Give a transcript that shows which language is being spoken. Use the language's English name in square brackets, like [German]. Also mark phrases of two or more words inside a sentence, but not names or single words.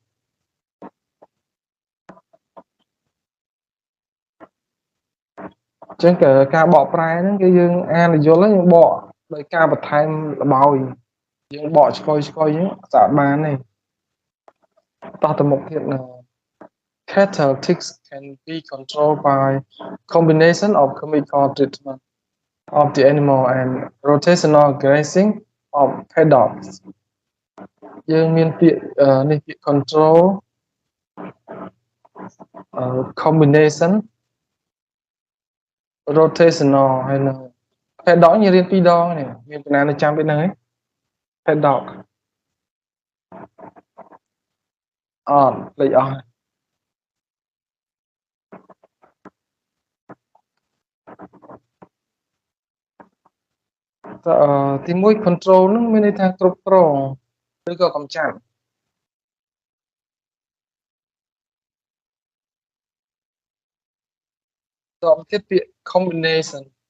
[Khmer] ចឹងការបកប្រែហ្នឹងគឺយើងអានយល់ហើយយើង បកដោយការបន្ថែមលម្អយើងបកឆ្កុយហ្នឹងស្អាតបានទេតោះទៅមុខទៀតណា [English] cattle ticks can be controlled by combination of chemical treatment of the animal and rotational grazing of paddocks [Khmer] យើងមានពាក្យនេះពាក្យ control [English] combination rotational ហើយនឹង paddock ញរៀន2 ដងនេះមានបណ្ណានៅចាំពេលហ្នឹងឯង paddock អត់លេខអស់ [Khmer] ទី1 control ហ្នឹងមានន័យថាគ្រប់គ្រងឬក៏កម្ចាត់តបទៀតពាក្យ combination